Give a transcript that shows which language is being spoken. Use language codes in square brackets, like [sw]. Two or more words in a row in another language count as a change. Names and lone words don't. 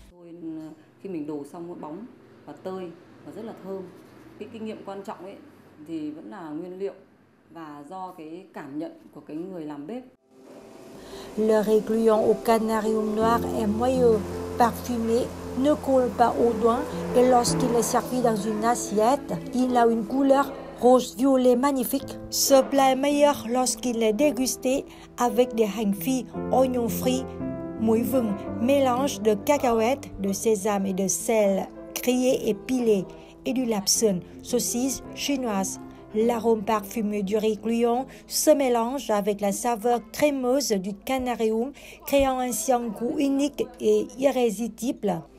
[fr] Le riz gluant au canarium noir est moelleux, parfumé, ne colle pas aux doigts et lorsqu'il est servi dans une assiette, il a une couleur rose-violet magnifique. Ce plat est meilleur lorsqu'il est dégusté avec des [vi] hành phi, [fr] oignons frits, [vi] muối vừng, [fr] mélange de cacahuètes, de sésame et de sel, grillé et pilé, et du lapsang, saucisse chinoise. L'arôme parfumé du riz gluant se mélange avec la saveur crémeuse du canarium, créant ainsi un goût unique et irrésistible.